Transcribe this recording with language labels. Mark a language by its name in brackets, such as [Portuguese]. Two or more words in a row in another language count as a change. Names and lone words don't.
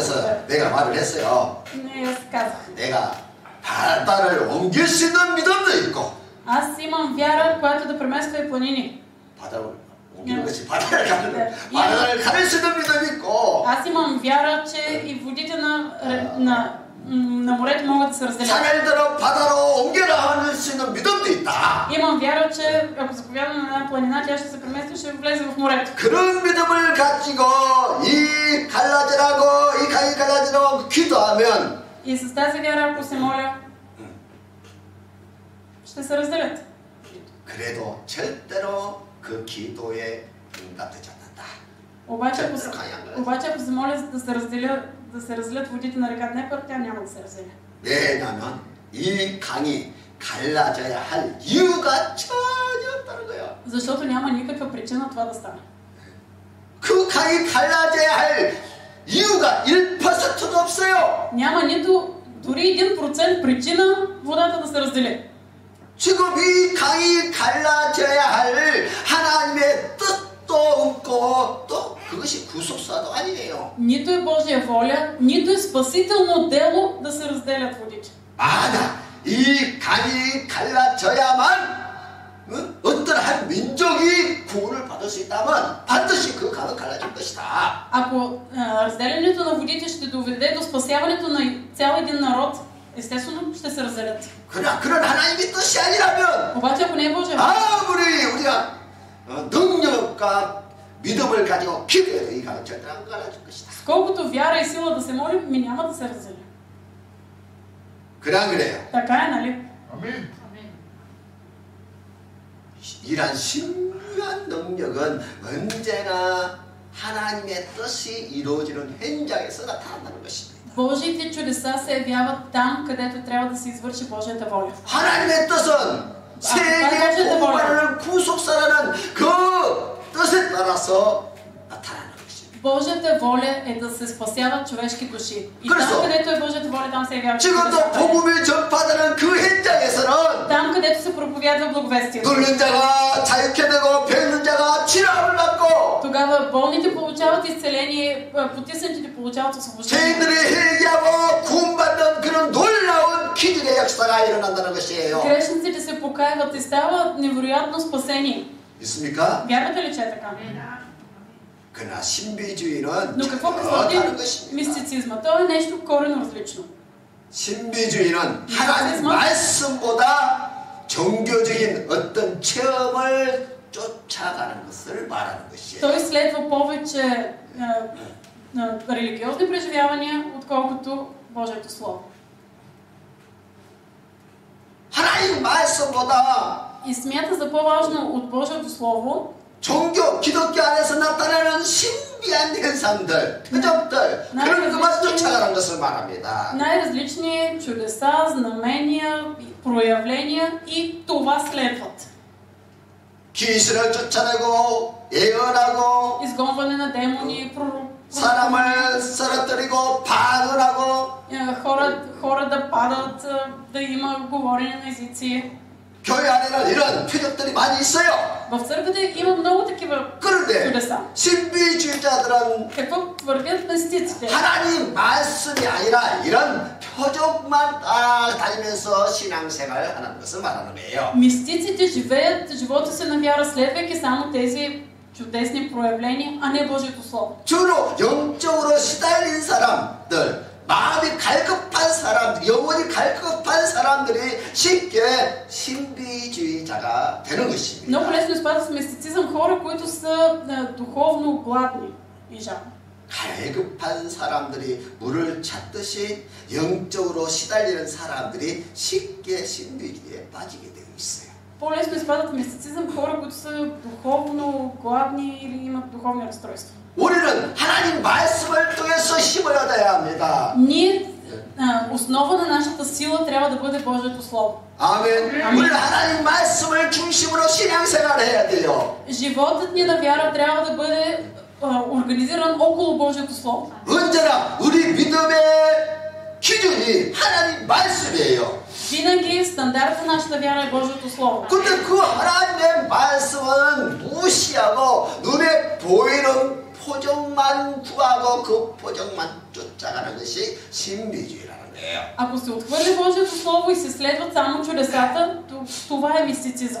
[Korean] 그래서 내가 말을 했어요. [Bulgarian] И аз казах, [Korean] 내가 바다를 옮길 수 있는 믿음도 있고 [Bulgarian] аз имам вяра, която да премества и планини. [Korean] 바다를 옮기는 것이 바다를 가를 수 있는 믿음이 있고 [Bulgarian] Аз имам вяра, че и водите на морето могат да се разделят. [Korean] 산을 바다로 옮겨라 할 수 있는 믿음도 있다. [Bulgarian] Имам вяра, че ако заповядам на една планина, тя ще се премести и ще влезе в морето. [Korean] 그런 믿음을 가지고 이 갈라지라고 이 강이 갈라지라고 기도하면 [Bulgarian] И с тази вяра, ако се моля, ще се разделят. [Korean] 그래도 절대로 그 기도에 응답되지 않는다. [Bulgarian] Обаче ако се моля да се разделят водите на река Днепър, тя няма да се разделя. [Korean] 왜냐하면 이 강이 갈라져야 할 이유가 전혀 없다는 거야. [Bulgarian] Защото няма никаква причина това да стане. [Korean] 그 강이 갈라져야 할 이유가 1%도 없어요. [Bulgarian] Няма нито дори 1% причина водата да се раздели. [Korean] 지금 이 강이 갈라져야 할 하나님의 뜻도 없고 또 그것이 구속사도 아니에요. [Bulgarian] Нито е Божия воля, нито е спасително дело да се разделят водите. [Korean] 만약 이 강이 갈라져야만 어떤 민족이 구원을 받을 수 있다면 반드시 그 강은 갈라질 것이다. [Bulgarian] Ако разделянето на водите ще доведе до спасяването на цял един народ, естествено ще се разделят. [Korean] 그런 하나님의 뜻이 아니라면 [Bulgarian] Обаче ако не е Божия воля, [Korean] 아무리 우리가 능력과 믿음을 가지고 기도해도 이 강은 절대 안 갈라질 것이다. [Bulgarian] колкото вяра и сила да се молим, ми няма да се разделя. [Korean] 그래 안 그래요? [Bulgarian] Така е, нали? [Korean] 아멘. 이러한 신비한 능력은 언제나 하나님의 뜻이 이루어지는 현장에서 나타난다는 것입니다. [Bulgarian] Божиите чудеса се явяват там, където трябва да се извърши Божията воля. [Korean] 하나님의 뜻은 세계 복음을 구속사라는 그 뜻에 따라서 나타나는 것입니다. [Bulgarian] Божията воля е да се спасяват човешки души. И [Korean] 그래서 [Bulgarian] там, където е Божията воля, там се явява [Korean] 지금도 [Bulgarian] чудесата. [Korean] 복음이 전파되는 그 현장에서는 [Bulgarian] Там, където се проповядва благовестието. [Korean] 늙은 자가 자유케 되고 배는 자가 치료함을 받고 [Bulgarian] Тогава болните получават изцеление, потиснатите получават освобождение. [Korean] 죄인들이 회개하고 구원받는 그런 놀라운 기적의 역사가 일어난다는 것이에요. [Bulgarian] Грешниците се покаяват и става невероятно спасение. [Korean] 있습니까? [Bulgarian] Вярвате ли, че е така? [Korean] 그러나 신비주의는 [Bulgarian] Но какво [Korean] 다른 [Bulgarian] представлява [Korean] 것입니다. [Bulgarian] мистицизма? То е нещо коренно различно. [Korean] 신비주의는 하나님 말씀보다 종교적인 어떤 체험을 쫓아가는 것을 말하는 것이에요. [Bulgarian] Той следва повече религиозни преживявания, отколкото Божието Слово. [Korean] 하나님 말씀보다 [Bulgarian] И смята за по-важно от Божието Слово [Korean] 종교, 기독교 안에서 나타나는 신비한 현상들, 표적들, 그런 것만 쫓아가는 것을 말합니다. [Bulgarian] най-различни чудеса, знамения, проявления и това следват. [Korean] 귀신을 쫓아내고 예언하고 [Bulgarian] Изгонване на демони, [Korean] 사람을 쓰러뜨리고 반언하고 [Bulgarian] хора да падат, да има говорене на езици. [Korean] 교회 안에는 이런 표적들이 많이 있어요. [Bulgarian] В църквата има много такива [Korean] 그런데 [Bulgarian] чудеса. [Korean] 신비주의자들은 [Bulgarian] Какво твърдят мистиците? [Korean] 하나님 말씀이 아니라 이런 표적만 따라다니면서 신앙생활을 하는 것을 말하는 거예요. [Bulgarian] Мистиците живеят живота си на вяра, следвайки само тези чудесни проявления, а не Божието Слово. [Korean] 주로 영적으로 시달린 사람들, 마음이 갈급한 사람, 영혼이 갈급한 사람들이 쉽게 신비주의자가 되는 것입니다. [Bulgarian] Много лесно изпадат в мистицизъм хора, които са духовно гладни и жадни. [Korean] 갈급한 사람들이 물을 찾듯이 영적으로 시달리는 사람들이 쉽게 신비주의에 빠지게 되어 있어요. [Bulgarian] По-лесно изпадат в мистицизъм хора, които са духовно гладни или имат духовни разстройства. [Korean] 우리는 하나님 말씀을 통해서 힘을 얻어야 합니다. [Bulgarian] Ние, основа на нашата сила трябва да бъде Божието Слово. [Korean] 아멘. 우리는 하나님 말씀을 중심으로 신앙생활을 해야 돼요. [Bulgarian] Животът ни на вяра трябва да бъде организиран около Божието Слово. [Korean] 언제나 우리 믿음의 기준이 하나님 말씀이에요. [Bulgarian] Винаги стандарт на нашата вяра е Божието Слово. [Korean] 근데 그 하나님의 말씀은 무시하고 눈에 보이는 표정만 구하고 그 표정만 쫓아가는 것이 신비주의라는 거예요. [Bulgarian] Ако се отхвърли Божието Слово и се следват само чудесата, това е мистицизъм.